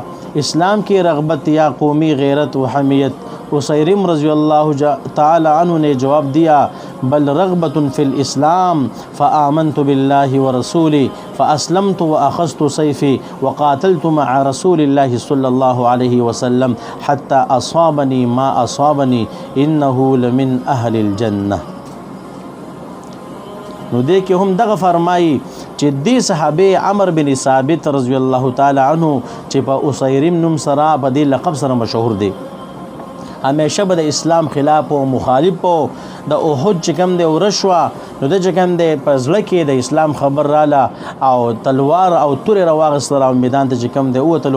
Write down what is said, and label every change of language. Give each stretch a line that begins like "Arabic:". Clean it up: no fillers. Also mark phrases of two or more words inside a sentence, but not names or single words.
Urdu: اسلام کی رغبت یا قومی غیرت و حمیت؟ اسیرم رضی اللہ تعالی عنہ نے جواب دیا،
Arabic: بل رغبت فی الاسلام فآمنت باللہ ورسولی فاسلمت واخذت سیفی وقاتلت مع رسول اللہ صلی اللہ علیہ وسلم حتی اصابنی ما اصابنی انه لمن اہل الجنہ.
Pashto: نو دې کې هم دغه فرمایي چې دې صحابي عمر بن ثابت رضی الله تعالی عنه چې په اسیرم نوم سره په دې لقب سره مشهور دی، همیشه به د اسلام خلاف او مخالف او د احد چې کوم دی ورشوه نو د چې کوم دی په زړه کې د اسلام خبر رااله او تلوار او تورې راواغېستله او میدان ته چې کوم دی ووتلو.